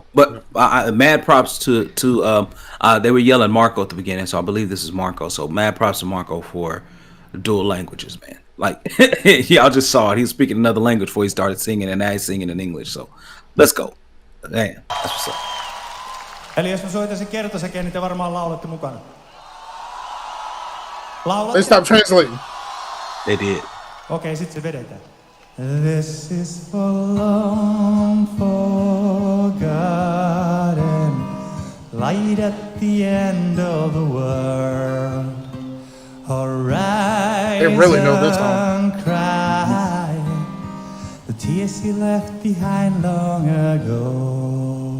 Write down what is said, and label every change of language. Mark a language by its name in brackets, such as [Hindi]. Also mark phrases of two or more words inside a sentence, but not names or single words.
[English] But mad props to they were yelling Marco at the beginning, so I believe this is Marco. So mad props to Marco for dual languages, man. Like y'all just saw it. He was speaking another language before he started singing, and now he's singing in English. So let's go. Damn, that's what's up. [Finnish] Eli jos mä soitan sen kertosäkeen, niin te varmaan laulatte mukana. [English] They stopped translating. They did. [Finnish] Okei, sit se vedetään. [English] This is for long forgotten light at the end of the world. Horizon They really know this song. crying the tears he left behind long ago.